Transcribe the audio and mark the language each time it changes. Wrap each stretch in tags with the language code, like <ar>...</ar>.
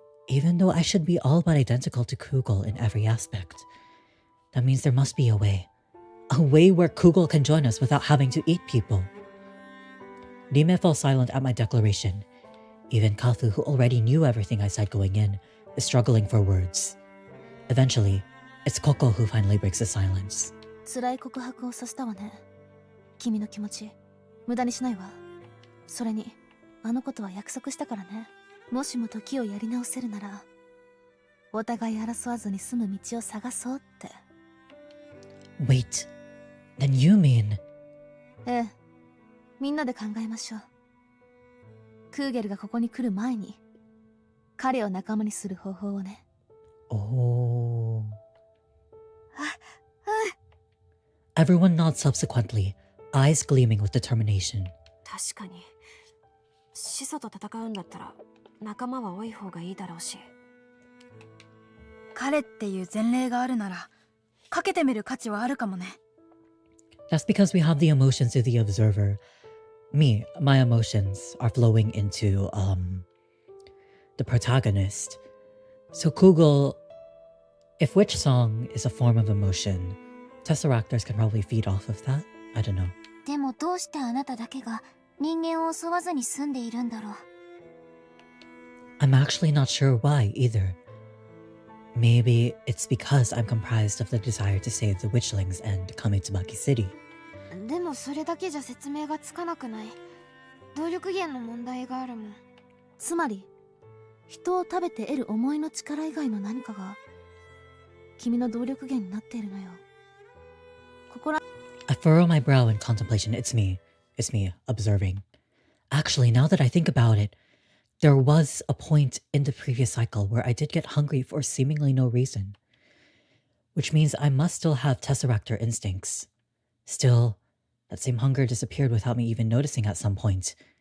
<en>Even though I should be all but identical to Kugel in every aspect, that means there must be a way. A way where Kugel can join us without having to eat people. Rime fell silent at my declaration. Even Kafu, who already knew everything I said going in, is struggling for words. Eventually, it's Koko who finally breaks the silence.</en> <ja>辛い告白をさせたわね。君の気持ち、無駄にしないわ。それに、あのことは約束したからね。もしも時をやり直せるなら、お互い争わずに住む道を探そうって。</ja> <en>Wait, then you mean...</en> <ja>ええ、みんなで考えましょう。クーゲルがここに来る前に、彼を仲間にする方法をね。 Oh...</ja> <en>Everyone nods subsequently, eyes gleaming with determination.</en> <ja>確かに始祖と戦うんだったら仲間は多い方がいいだろうし。彼っていう前例があるなら、かけてみる価値はあるかもね。</ja> <en>That's because we have the emotions of the observer. Me, my emotions are flowing into, the protagonist. So Kugel, if Witch Song is a form of emotion, Tesseractors can probably feed off of that? I don't know.</en> <ja>でもどうしてあなただけが人間を襲わずに住んでいるんだろう。</ja> <en>I'm actually not sure why either. Maybe it's because I'm comprised of the desire to save the Witchlings and Kamitsubaki City.</en> <ja>でもそれだけじゃ説明がつかなくない？動力源の問題があるもん。つまり、人を食べて得る思いの力以外の何かが、君の動力源になっているのよ。ここら</ja> <en>I furrow my brow in contemplation. It's me, observing. Actually, now that I think about it, there was a point in the previous cycle where I did get hungry for seemingly no reason. Which means I must still have Tesseractor instincts. Still, that same hunger disappeared without me even noticing at some point.</en>